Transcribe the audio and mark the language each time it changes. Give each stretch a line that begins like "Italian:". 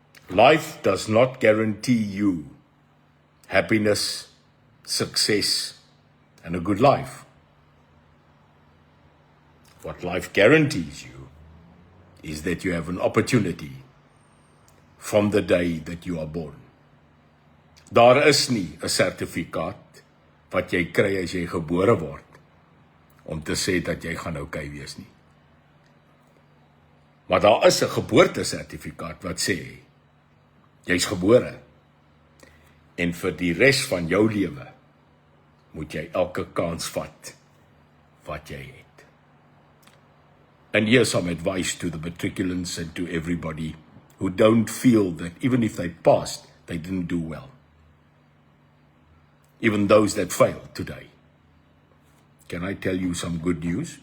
English: Life does not guarantee you happiness, success, and a good life. What life guarantees you is that you have an opportunity from the day that you are born.
Afrikaans: Daar is nie 'n sertifikaat wat jy kry as jy gebore word om te sê dat jy gaan okay wees nie. Maar daar is 'n geboortesertifikaat wat sê jy's gebore en vir die res van jou lewe moet jy elke kans vat wat jy het.
English: And here's some advice to the matriculants and to everybody who don't feel that even if they passed, they didn't do well. Even those that failed today. Can I tell you some good news?